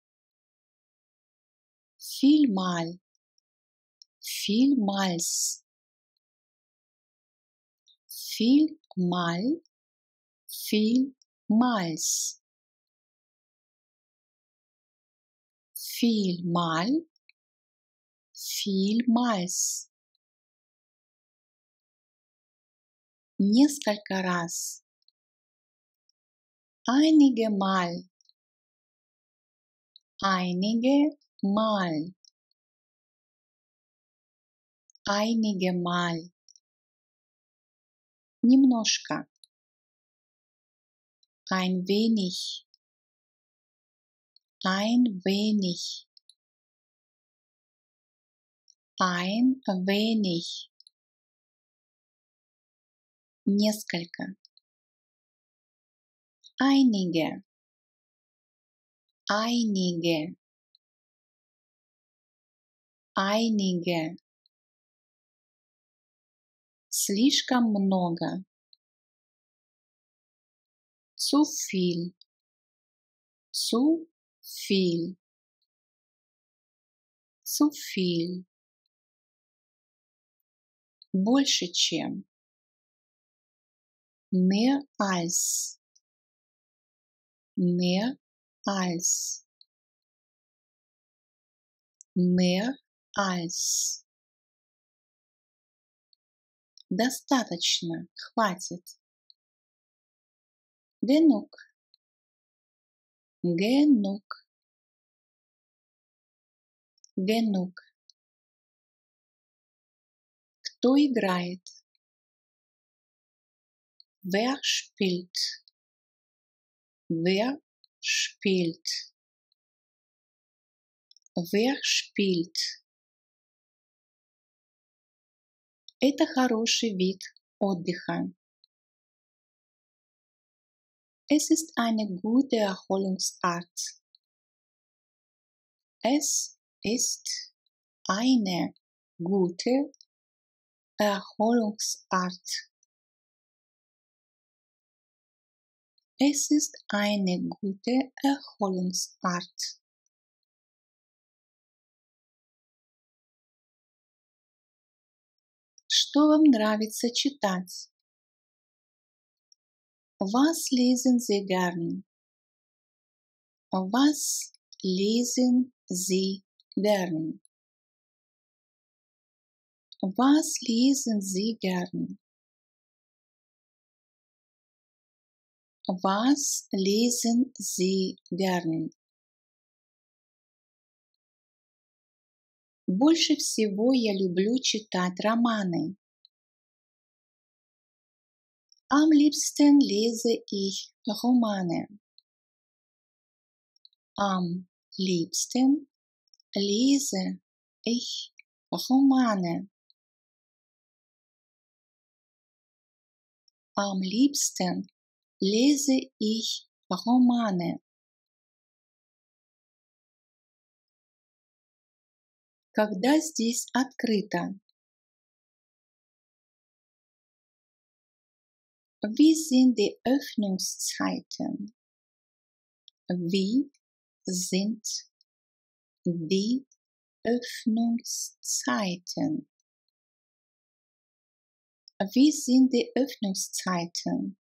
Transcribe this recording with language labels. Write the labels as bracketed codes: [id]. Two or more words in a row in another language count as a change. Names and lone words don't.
[de] Vielmal. Vielmals. Vielmal. Vielmals. Vielmal. Vielmals. [ru] Несколько раз. [de] Einige Mal. Einige Mal. Einige Mal. Немножко. Ein wenig. Ein wenig. Ein wenig. [ru] Несколько. [de] Einige. Einige. Einige. [ru] Слишком много. [de] Zu viel. Zu viel. Zu viel. [ru] Больше чем. [de] Mehr als. Mehr als. Mehr als. [ru] Достаточно. Хватит. [de] Genug. Genug. Genug. [ru] Кто играет? [de] Wer spielt? Wer spielt? Wer spielt? [ru] Это хороший вид отдыха. [de] Es ist eine gute Erholungsart. Es ist eine gute Erholungsart. Es ist eine gute Erholungsart. [ru] Что вам нравится читать? [de] Was lesen Sie gern? Was lesen Sie gern? Was lesen Sie gern? Was lesen Sie gern? [ru] Больше всего я люблю читать романы. [de] Am liebsten lese ich Romane. Am liebsten lese ich Romane. Am liebsten lese ich Romane. [ru] Когда здесь открыто? [de] Wie sind die Öffnungszeiten? Wie sind die Öffnungszeiten? Wie sind die Öffnungszeiten?